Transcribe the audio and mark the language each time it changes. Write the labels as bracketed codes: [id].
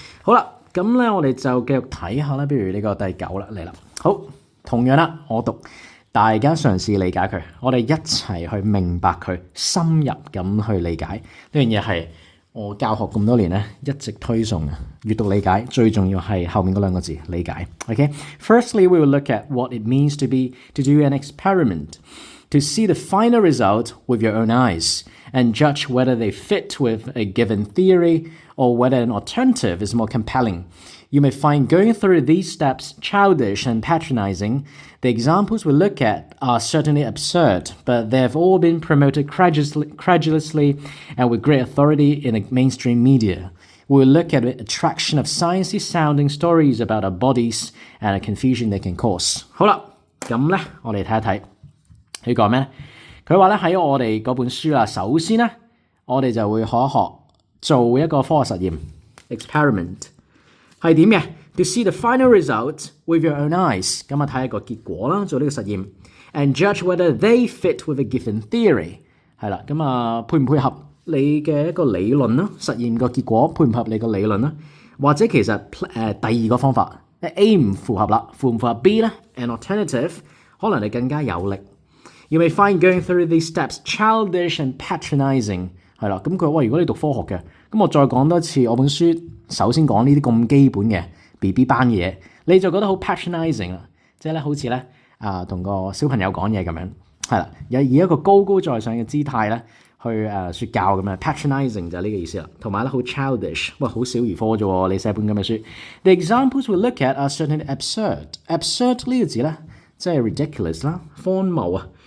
[yue] 好啦，咁咧我哋就繼續睇下啦。不如呢個第9啦嚟啦。好，同樣啦，我讀。大家嘗試理解佢，我哋一齊去明白佢，深入咁去理解呢樣嘢係我教學咁多年咧，一直推崇閱讀理解，最重要係後面嗰兩個字理解。 [en] Okay? Firstly, we will look at what it means to do an experiment, to see the final result with your own eyes, and judge whether they fit with a given theory or whether an alternative is more compelling. You may find going through these steps childish and patronizing. The examples we look at are certainly absurd, but they have all been promoted credulously and with great authority in the mainstream media. We will look at the attraction of sciencey-sounding stories about our bodies and the confusion they can cause. [yue] 好啦，咁咧，我哋睇一睇佢講咩咧？佢話咧喺我哋嗰本書啦，首先咧，我哋就會學一學做一個科學實驗 experiment。係點嘅 ？ [en] To see the final result with your own eyes， [yue] 咁啊睇下個結果啦，做呢個實驗 ， [en] and judge whether they fit with a given theory， [yue] 係啦，咁啊配唔配合你嘅一個理論啦？實驗個結果配唔配合你個理論啦？或者其實第二個方法 A 唔符合啦，符唔符合 B 咧 ？ [en] An alternative [yue] 可能你更加有力。 [en] You may find going through these steps childish and patronizing， [yue] 係啦，咁佢話如果你讀科學嘅，咁我再講多次，我本書首先講呢啲咁基本嘅 BB 班嘅嘢，你就覺得好 patronizing 啦，即係咧好似咧同個小朋友講嘢咁樣，係啦，以一個高高在上嘅姿態咧去説教咁樣 patronizing 就係呢個意思啦，同埋咧好 childish， 哇好小兒科啫喎，你寫本咁嘅書。 [en] The examples we look at are certainly absurd [yue] 呢個字咧即係 [en] ridiculous 啦， [yue] 荒謬啊。